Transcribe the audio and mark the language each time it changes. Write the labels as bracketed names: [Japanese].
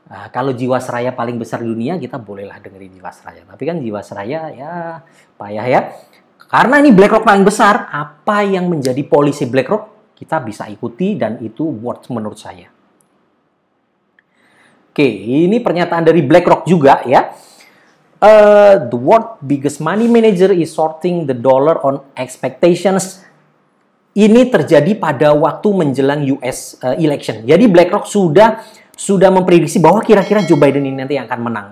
[Indonesian] Kalau Jiwasraya paling besar di dunia, kita bolehlah dengerin Jiwasraya. Tapi kan Jiwasraya ya payah ya. Karena ini BlackRock paling besar, apa yang menjadi polisi BlackRock kita bisa ikuti dan itu worth menurut saya. Oke, ini pernyataan dari BlackRock juga ya. [English] The world biggest money manager is sorting the dollar on expectations. [Indonesian] Ini terjadi pada waktu menjelang US election. Jadi BlackRock sudah memprediksi bahwa kira-kira Joe Biden ini nanti yang akan menang.